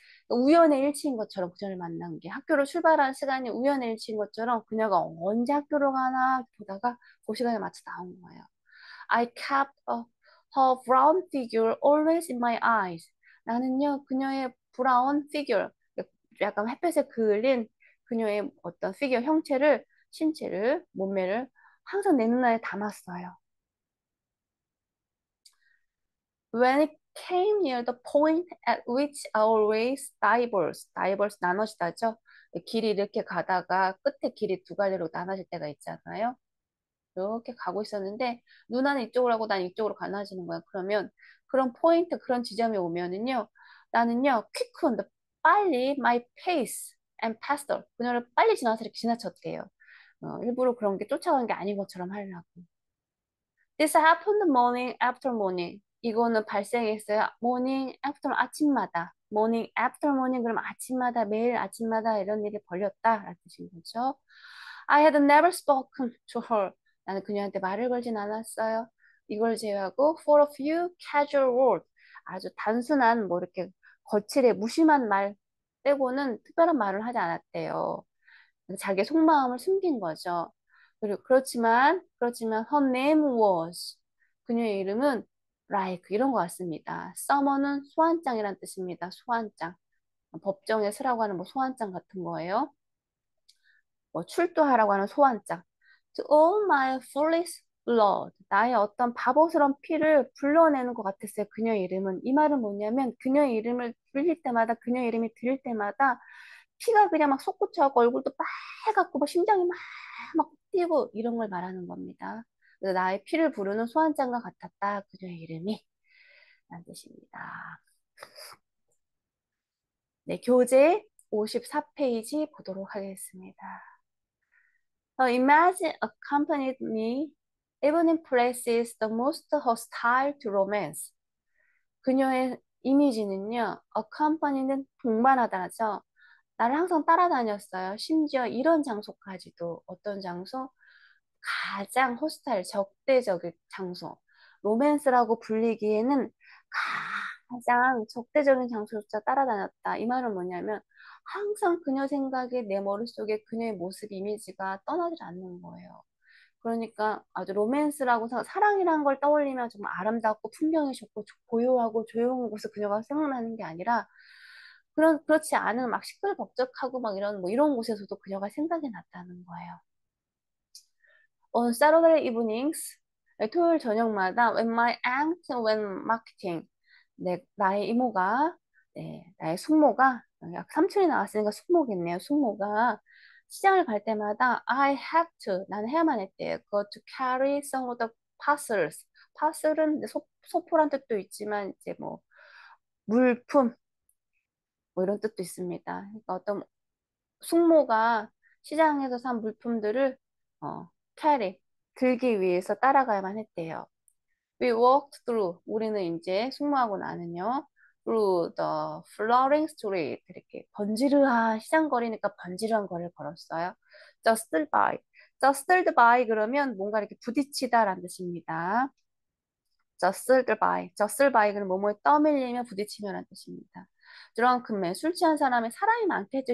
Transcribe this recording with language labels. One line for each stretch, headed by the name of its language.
Korean: 우연의 일치인 것처럼 그녀를 만난 게 학교로 출발한 시간이 우연의 일치인 것처럼 그녀가 언제 학교로 가나 보다가 그 시간에 맞춰 나온 거예요.
English: I kept her brown figure always in my eyes.
Korean: 나는요, 그녀의 브라운 피규어, 약간 햇볕에 그을린 그녀의 어떤 피규어 형체를, 신체를, 몸매를 항상 내 눈안에 담았어요.
English: When it came near the point at which our ways diverse 나눠지다죠.
Korean: 길이 이렇게 가다가 끝에 길이 두 갈래로 나눠질 때가 있잖아요. 이렇게 가고 있었는데 누나는 이쪽으로 하고 난 이쪽으로 가나지는 거야. 그러면 그런 포인트, 그런 지점에 오면은요, 나는요, quick, 빨리
English: my pace and faster.
Korean: 그녀를 빨리 지나서 이렇게 지나쳤대요. 일부러 그런 게 쫓아간 게 아닌 것처럼 하려고.
English: This happened morning after morning.
Korean: 이거는 발생했어요.
English: morning after 아침마다. morning after morning
Korean: 그럼 아침마다 매일 아침마다 이런 일이 벌렸다라는 뜻인 거죠.
English: I had never spoken to her.
Korean: 나는 그녀한테 말을 걸진 않았어요. 이걸 제외하고
English: for a few casual words.
Korean: 아주 단순한 뭐 이렇게 거칠게 무심한 말 빼고는 특별한 말을 하지 않았대요. 자기의 속마음을 숨긴 거죠. 그리고 그렇지만
English: her name was
Korean: 그녀의 이름은 like 이런 것 같습니다. summon은 소환장이란 뜻입니다. 소환장. 법정에 서라고 하는 뭐 소환장 같은 거예요. 뭐 출두하라고 하는 소환장.
English: To all my foolish blood.
Korean: 나의 어떤 바보스러운 피를 불러내는 것 같았어요. 그녀의 이름은. 이 말은 뭐냐면 그녀의 이름을 불릴 때마다 그녀의 이름이 들릴 때마다 피가 그냥 막 솟구쳐갖고 얼굴도 빨갛고 뭐 심장이 막 뛰고 이런 걸 말하는 겁니다. 그래서 나의 피를 부르는 소환장과 같았다. 그녀의 이름이. 라는 뜻입니다. 네, 교재 54페이지 보도록 하겠습니다.
English: Imagine accompanied me even in places the most hostile to romance.
Korean: 그녀의 이미지는요, accompany는 동반하다죠. 나를 항상 따라다녔어요. 심지어 이런 장소까지도 어떤 장소? 가장 호스타일, 적대적인 장소. 로맨스라고 불리기에는 가장 적대적인 장소조차 따라다녔다. 이 말은 뭐냐면 항상 그녀 생각에 내 머릿속에 그녀의 모습, 이미지가 떠나질 않는 거예요. 그러니까 아주 로맨스라고 사랑이라는 걸 떠올리면 정말 아름답고 풍경이 좋고 고요하고 조용한 곳에 그녀가 생각나는 게 아니라 그렇지 않은 막 시끌벅적하고 막 이런 곳에서도 그녀가 생각이 났다는 거예요.
English: On Saturday evenings,
Korean: 토요일 저녁마다
English: when my aunt went marketing,
Korean: 나의 이모가, 나의 숙모가, 삼촌이 나왔으니까 숙모겠네요. 숙모가 시장을 갈 때마다
English: I have to,
Korean: 나는 해야만 했대요.
English: Go to carry some of the parcels.
Korean: parcel은 소포란 뜻도 있지만 이제 뭐 물품 뭐 이런 뜻도 있습니다. 그러니까 어떤 숙모가 시장에서 산 물품들을 carry 들기 위해서 따라가야만 했대요.
English: We walked through.
Korean: 우리는 이제 숙모하고 나는요.
English: through the flowering street.
Korean: 이렇게 번지르한 시장거리니까 번지르한 거리를 걸었어요.
English: jostled by.
Korean: jostled by 그러면 뭔가 이렇게 부딪히다라는 뜻입니다.
English: jostled by.
Korean: jostle by는 뭐뭐에 떠밀리며 부딪히며라는 뜻입니다.
English: drunken man.
Korean: 술 취한 사람의 사람이 많겠죠.